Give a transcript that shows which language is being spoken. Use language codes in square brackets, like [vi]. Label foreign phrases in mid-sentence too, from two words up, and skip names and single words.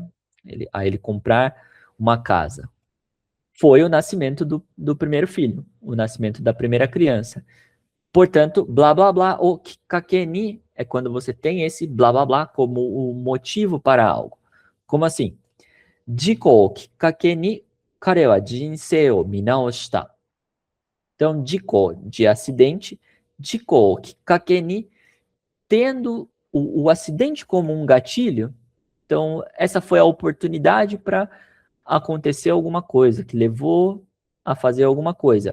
[pt] A ele comprar uma casa. Foi o nascimento do primeiro filho, o nascimento da primeira criança. Portanto, blá blá blá, [ja] をきっかけに [pt] é quando você tem esse blá blá blá como o motivo para algo. Como assim? [ja] 事故をきっかけに彼は人生を見直した. [pt] Então, jiko, de acidente, [ja] 事故をきっかけに, [pt] tendo o acidente como um gatilho, então essa foi a oportunidade para acontecer alguma coisa, que levou a fazer alguma coisa.